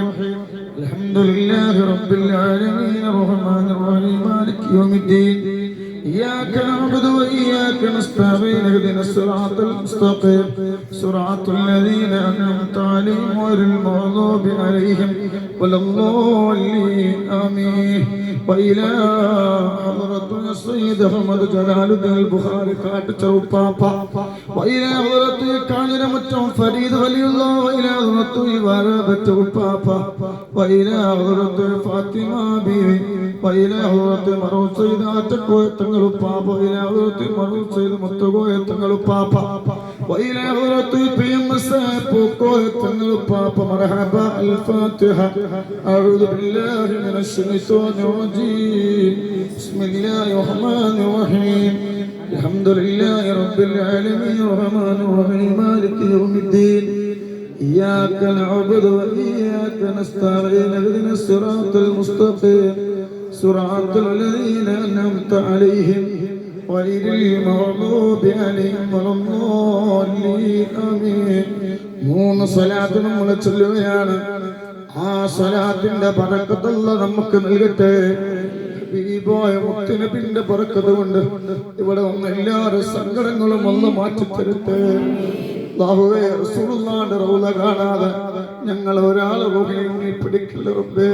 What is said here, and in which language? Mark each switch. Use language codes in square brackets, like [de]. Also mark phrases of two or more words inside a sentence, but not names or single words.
[ar] الحمد لله رب العالمين الرحمن الرحيم مالك يوم الدين إياك نعبد وإياك نستعين اهدنا الصراط المستقيم صراط الذين أنعمت عليهم غير المغضوب عليهم ولا الضالين آمين. وإلى حضرة السيد أحمد جلال الدين البخاري കാട്ടച്ചറ وإلى حضرة കാഞ്ഞിര മുറ്റം فريد ولي الله وإلى حضرة ഇവാരബറ്റ ഉപ്പാപ്പ وإلى حضرة فاطمة بيبي وإلى حضرة മറൂർ സയ്യിദ് ആറ്റക്കോയ തങ്ങൾ ഉപ്പാപ്പ وإلى حضرة മറൂർ സയ്യിദ് മുത്തുകോയ തങ്ങൾ ഉപ്പാപ്പ وإلى حضرة PMS പൂക്കോയ തങ്ങൾ ഉപ്പാപ്പ مرحبا الفاتحة. أعوذ بالله من الشيطان الرجيم. بسم الله الرحمن الرحيم. الحمد لله رب العالمين الرحمن الرحيم مالك يوم الدين إياك نعبد وإياك نستعين اهدنا الصراط المستقيم صراط الذين أنعمت عليهم غير المغضوب عليهم ولا الضالين آمين. [ml] മൂന്ന് സ്വലാത്ത് നമ്മൾ ചൊല്ലുകയാണ്. ആ സ്വലാത്തിന്റെ ബറക്കത്ത് അല്ലാഹ് നമുക്ക് നൽകട്ടെ. ഹബീബായ മുത്തുനബിയുടെ ബറക്കത്ത് കൊണ്ട് ഇവിടെ വന്ന എല്ലാവരുടെ സങ്കടങ്ങളും അല്ലാഹ് മാറ്റി തരട്ടെ. അല്ലാഹുവേ, റസൂലുള്ളാഹിന്റെ റൗള കാണാതെ ഞങ്ങൾ ഒരാളെ റൂഹിൽ പിടിക്കില്ല റബ്ബേ.